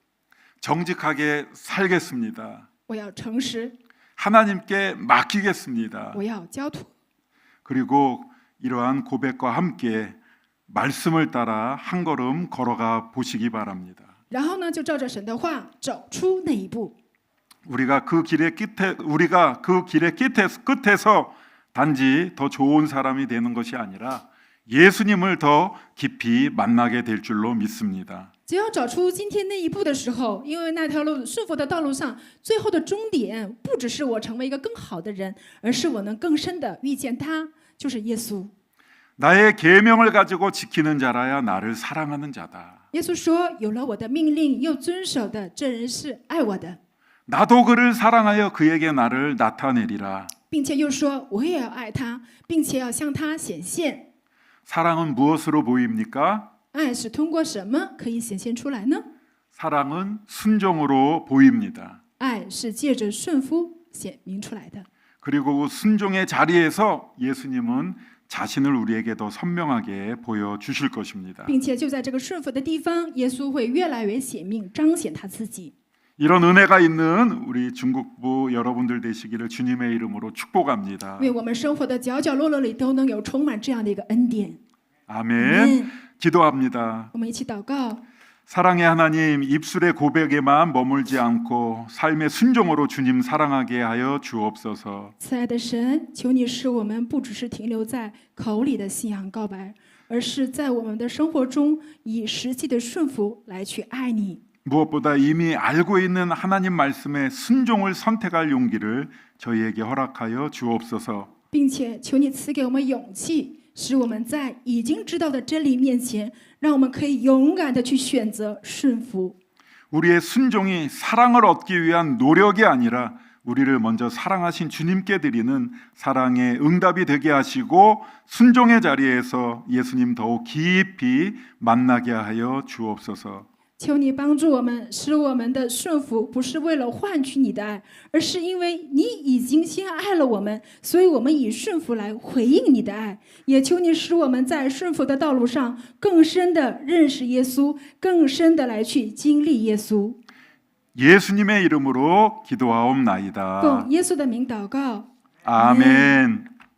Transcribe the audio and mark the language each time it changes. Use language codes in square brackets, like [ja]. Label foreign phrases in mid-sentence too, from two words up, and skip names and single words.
[ko] 정직하게 살겠습니다. [zh] 我要诚实， [ko] 하나님께 맡기겠습니다. [zh] 我要交托。 [ko] 그리고 이러한 고백과 함께 말씀을 따라 한 걸음 걸어가 보시기 바랍니다. [zh] 然后呢，就照着神的话走出那一步。 [ko] 우리가 그 길의 끝에서 단지 더 좋은 사람이 되는 것이 아니라 예수님을 더 깊이 만나게 될 줄로 믿습니다. [zh] 只要找出今天那一步的时候，因为那条路顺服的道路上，最后的终点不只是我成为一个更好的人，而是我能更深的遇见他，就是耶稣。 [ko] 나의 계명을 가지고 지키는 자라야 나를 사랑하는 자다. [zh] 耶稣说：“有了我的命令又遵守的，这人是爱我的。” [ko] 나도 그를 사랑하여 그에게 나를 나타내리라. [zh] 并且又说：“我也要爱他，并且要向他显现。” [ko] 사랑은 무엇으로 보입니까? [zh] 爱是通过什么可以显现出来呢？ [ko] 사랑은 순종으로 보입니다. [zh] 爱是借着顺服显明出来的。 [ko] 그리고 순종의 자리에서 예수님은 자신을 우리에게 더 선명하게 보여주실 것입니다. [zh] 并且就在这个顺服的地方，耶稣会越来越显明，彰显他自己。 [ko] 이런 은혜가 있는 우리 중국부 여러분들 되시기를 주님의 이름으로 축복합니다. [zh] 为我们生活的角角落落里都能有充满这样的一个恩典。 [ko] 아멘. 기도합니다. [zh] 我们一起祷告， [ko] 사랑의 하나님, 입술의 고백에만 머물지 않고 삶의 순종으로 주님 사랑하게 하여 주옵소서. [zh] 慈爱的神，求你使我们不只是停留在口里的信仰告白，而是在我们的生活中以实际的顺服来去爱你。 [ko] 무엇보다 이미 알고 있는 하나님 말씀의 순종을 선택할 용기를 저희에게 허락하여 주옵소서. [zh] 并且求你赐给我们勇气，使我们在已经知道的真理面前，让我们可以勇敢的去选择顺服。 [ko] 우리의 순종이 사랑을 얻기 위한 노력이 아니라 우리를 먼저 사랑하신 주님께 드리는 사랑의 응답이 되게 하시고 순종의 자리에서 예수님 더욱 깊이 만나게 하여 주옵소서. [zh] 求你帮助我们，使我们的顺服不是为了换取你的爱，而是因为你已经先爱了我们，所以我们以顺服来回应你的爱。也求你使我们在顺服的道路上更深的认识耶稣，更深的来去经历耶稣。 [ko] 예수님의 이름으로 기도하옵나이다. [zh] 奉耶稣的名祷告， [ko] 아멘.